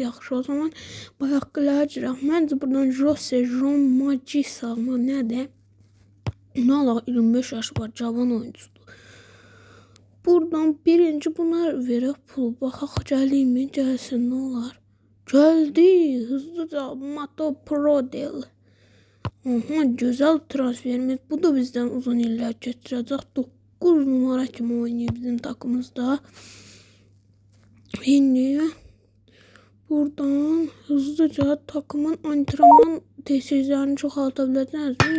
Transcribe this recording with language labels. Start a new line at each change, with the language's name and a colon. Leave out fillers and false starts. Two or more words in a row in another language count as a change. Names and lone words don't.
Azerbaijani: Yaxşı, o zaman bayaqlara girək. Məncə buradan Jose Jon Magisa nədir? Onu alaq, 25 yaşı var, cavan oyuncudur. Buradan birinci buna verək pul. Baxaq, gəliymi? Gəlsin, nə olar? Gəldi.
Turkish: Hızlıca Mato Prodel. Aha, güzel transferimiz. Bu da bizden uzun iller geçirecek. 9 numara kimi oynuyor bizim takımımızda. Şimdi buradan hızlıca takımın antrenman tesislerini çoxaltabileceğiz mi?